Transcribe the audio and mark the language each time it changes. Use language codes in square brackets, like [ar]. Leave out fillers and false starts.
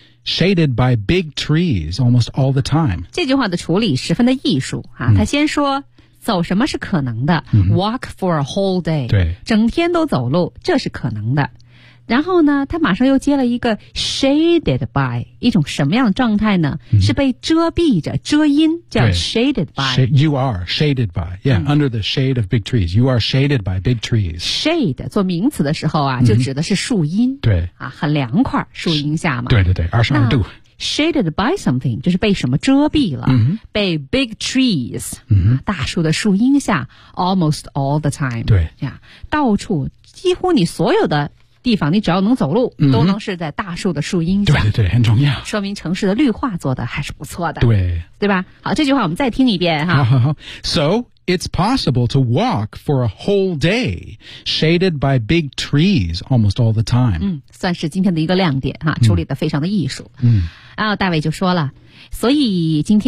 [en] Shaded by big trees almost all the time. [zh] 这句话的处理十分的艺术、啊、他先说、嗯、走什么是可能的、嗯、 [en] Walk for a whole day. [zh] 对，整天都走路，这是可能的。然后呢，他马上又接了一个 [en] shaded by, [zh] 一种什么样的状态呢、嗯、是被遮蔽着，遮阴，叫 shaded by. [en] You are shaded by. Yeah,、嗯、under the shade of big trees. You are shaded by big trees. [zh] Shade, 做名词的时候啊，就指的是树荫。嗯、对。啊，很凉快，树荫下嘛。对对对，二十二度。 [en] Shaded by something, [zh] 就是被什么遮蔽了、 mm-hmm. 被 [en] big trees,、 mm-hmm. [zh] 大树的树荫下 [en] almost all the time. [zh] 对。这样到处几乎你所有的地方你只要能走路、 mm-hmm. 都能是在大树的树荫下。对对对很重要。说明城市的绿化做的还是不错的。对。对吧好这句话我们再听一遍哈。好好好。 [en] So, it's possible to walk for a whole day, shaded by big trees almost all the time. [zh] 嗯算是今天的一个亮点哈处理的非常的艺术。嗯。然后大卫就说了所以今天